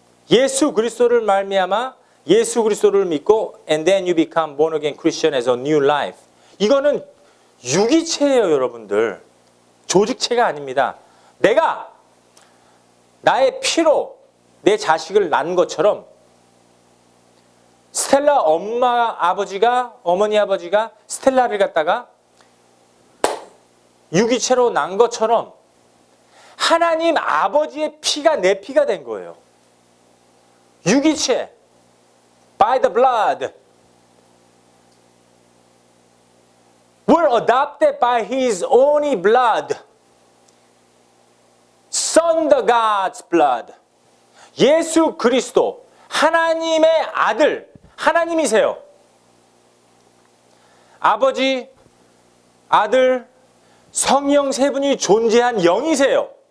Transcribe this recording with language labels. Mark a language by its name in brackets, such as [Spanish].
[Korean] 예수 그리스도를 말미암아 예수 그리스도를 믿고 [English] and then you become born again Christian as a new life. [Korean] 이거는 유기체예요, 여러분들. 조직체가 아닙니다. 내가 나의 피로 내 자식을 낳은 것처럼 스텔라 어머니 아버지가 스텔라를 갖다가 유기체로 낳은 것처럼 하나님 아버지의 피가 내 피가 된 거예요. [English] 유기체. By the blood. We're adopted by His only blood. Son the God's blood. [Korean] 예수 그리스도, 하나님의 아들, 하나님이세요. 아버지, 아들, 성령 세 분이 존재한 영이세요.